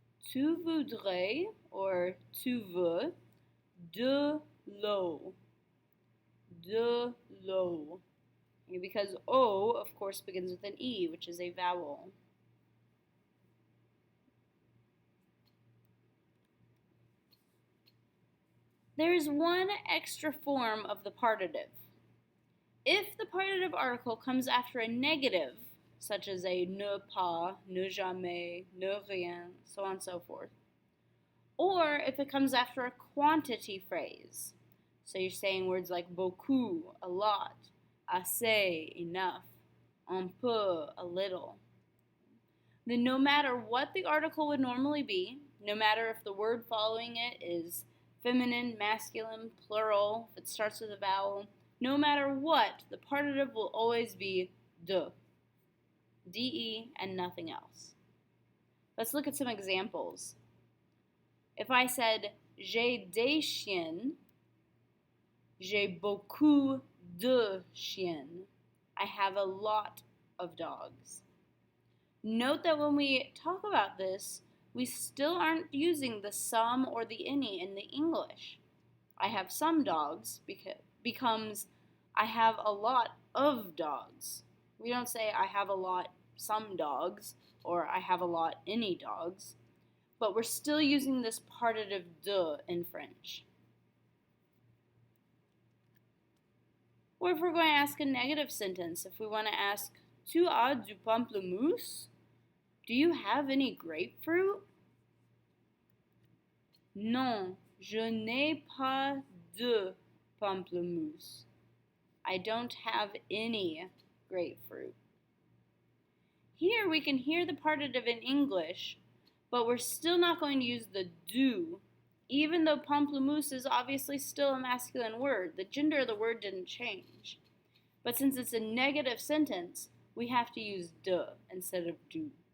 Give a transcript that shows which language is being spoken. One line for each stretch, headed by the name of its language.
French: Tu voudrais, or tu veux, de l'eau. De l'eau.
English: Because O, of course, begins with an E, which is a vowel. There is one extra form of the partitive. If the partitive article comes after a negative, such as a ne pas, ne jamais, ne rien, so on and so forth, or if it comes after a quantity phrase, So you're saying words like beaucoup, a lot, assez, enough, un peu, a little. Then no matter what the article would normally be, no matter if the word following it is feminine, masculine, plural, if it starts with a vowel, no matter what, the partitive will always be de, de, and nothing else. Let's look at some examples. If I said,
French: j'ai des chiens, j'ai beaucoup de chiens.
English: I have a lot of dogs. Note that when we talk about this, we still aren't using the some or the any in the English. I have some dogs becomes I have a lot of dogs. We don't say I have a lot some dogs or I have a lot any dogs, but we're still using this partitive de in French. Or if we're going to ask a negative sentence, if we want to ask,
French: tu as du pamplemousse?
English: Do you have any grapefruit?
French: Non, je n'ai pas de pamplemousse.
English: I don't have any grapefruit. Here we can hear the partitive in English, but we're still not going to use the do, even though pamplemousse is obviously still a masculine word. The gender of the word didn't change. But since it's a negative sentence, we have to use de instead of do.